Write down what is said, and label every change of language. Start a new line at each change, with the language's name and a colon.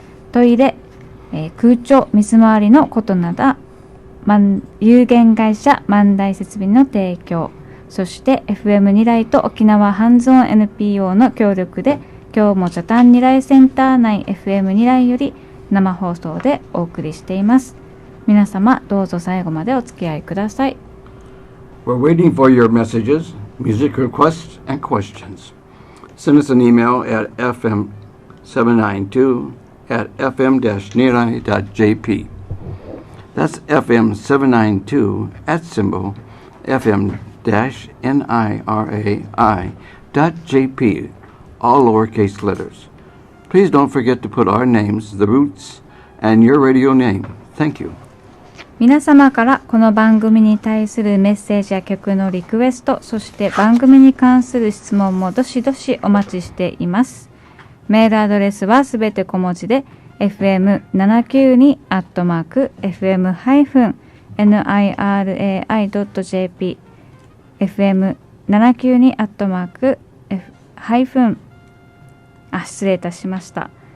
Japanese: トイレ、空調水回りのことなど有限会社万代設備の提供、そして FM ニライと沖縄ハンズオン NPO の協力で今日も北谷ニライセンター内 FM ニライより生放送でお送りしています。皆様どうぞ最後までお付き合いください。
English: We're waiting for your messages, music requests, and questions. Send us an email at fm792@fm-nirai.jp. That's fm792 at symbol fm-nirai.jp, all lowercase letters. Please don't forget to put our names, The Roots, and your radio name. Thank you.
Japanese: 皆様からこの番組に対するメッセージや曲のリクエスト、そして番組に関する質問もどしどしお待ちしています。メールアドレスはすべて小文字で fm792@fm-nirai.jp fm792@ 失礼いたしました。